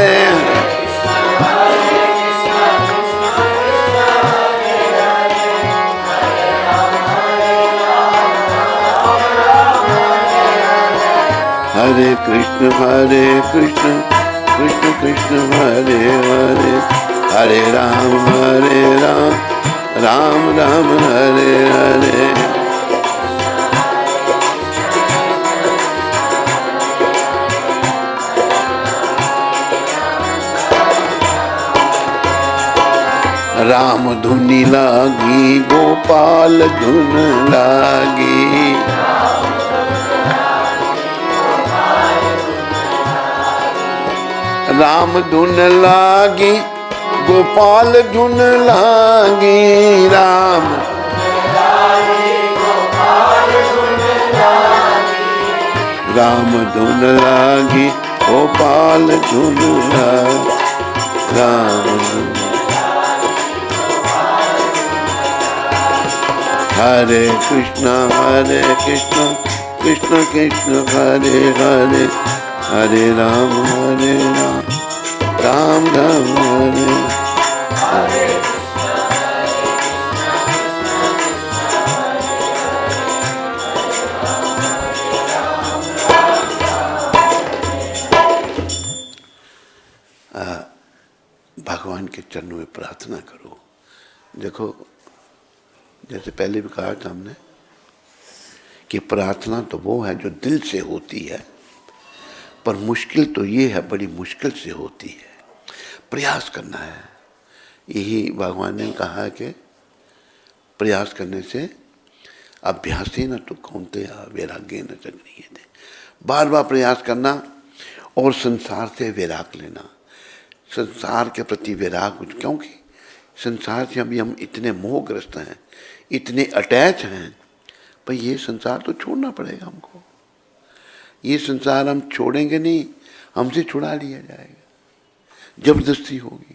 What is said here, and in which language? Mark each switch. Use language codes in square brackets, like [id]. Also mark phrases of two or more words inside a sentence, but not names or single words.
[hi] हरे कृष्ण कृष्ण कृष्ण हरे हरे, हरे राम राम राम हरे हरे। राम धुनि लागी गोपाल धुन लागी, राम धुन लागी गोपाल धुन लागी, राम राम धुन लागी गोपाल धुन लागी, राम हरे कृष्ण कृष्ण कृष्ण हरे हरे, हरे राम राम राम हरे हरे। भगवान के चरणों में प्रार्थना करो। देखो, जैसे पहले भी कहा था हमने कि प्रार्थना तो वो है जो दिल से होती है, पर मुश्किल तो ये है, बड़ी मुश्किल से होती है। प्रयास करना है। यही भगवान ने कहा कि प्रयास करने से [sa] अभ्यासी न तो कौन्तेय वैराग्य न चक्रियते, [hi] बार बार प्रयास करना और संसार से वैराग लेना, संसार के प्रति वैराग। क्योंकि संसार से अभी हम इतने मोहग्रस्त हैं, इतने अटैच हैं, पर ये संसार तो छोड़ना पड़ेगा हमको। ये संसार हम छोड़ेंगे नहीं, हमसे छुड़ा लिया जाएगा, जबरदस्ती होगी।